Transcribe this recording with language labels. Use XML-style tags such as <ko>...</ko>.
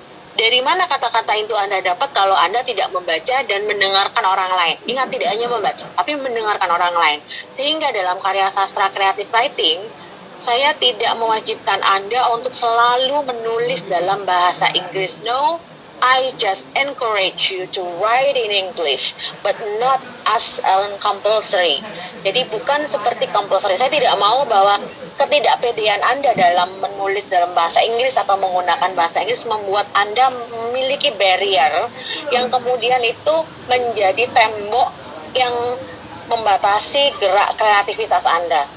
<id>Dari mana kata-kata itu Anda dapat kalau Anda tidak membaca dan mendengarkan orang lain? Ingat, tidak hanya membaca, tapi mendengarkan orang lain. Sehingga dalam karya sastra creative writing, saya tidak mewajibkan Anda untuk selalu menulis dalam bahasa Inggris.</id> <en>No, I just encourage you to write in English, but not as compulsory.</en> <id>Jadi bukan seperti compulsory. Saya tidak mau bahwa ketidakpedean Anda dalam menulis dalam bahasa Inggris atau menggunakan bahasa Inggris membuat Anda memiliki barrier yang kemudian itu menjadi tembok yang membatasi gerak kreativitas Anda.</id>